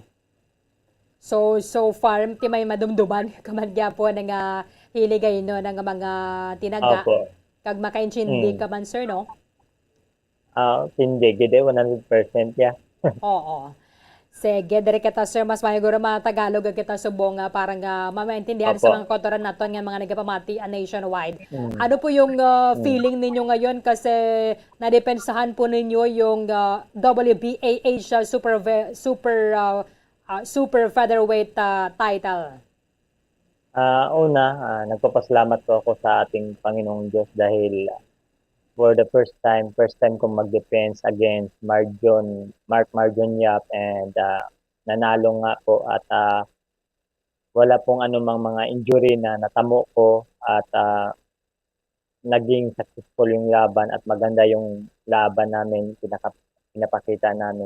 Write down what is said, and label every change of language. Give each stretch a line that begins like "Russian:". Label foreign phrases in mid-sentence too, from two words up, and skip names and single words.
Hiligaynon: So far ti may madumduman ka man gyapon nga hiligay no nga mga tinaga. Opo. Kag makaintindi Mm. ka man sir, no? Hindi gid 100% ya. Oo. Sige, dire kita sir, mas mahiguro mga Tagalog ang kita subong nga parang mamaintindihan sa Opo. mga kotoran naton nga mga nagapamati nationwide. Mm.
Filipino: Ano po yung feeling ninyo ngayon kasi nadepensahan po ninyo yung WBA Asia Super Featherweight title? Una, nagpapasalamat po ako sa ating Panginoong Diyos dahil
English: for the first time
Filipino: kong mag-defense against Mark Marjon Yap and nanalo nga po at wala pong anumang mga injury na natamo ko at naging successful yung laban at maganda yung laban namin, pinapakita namin.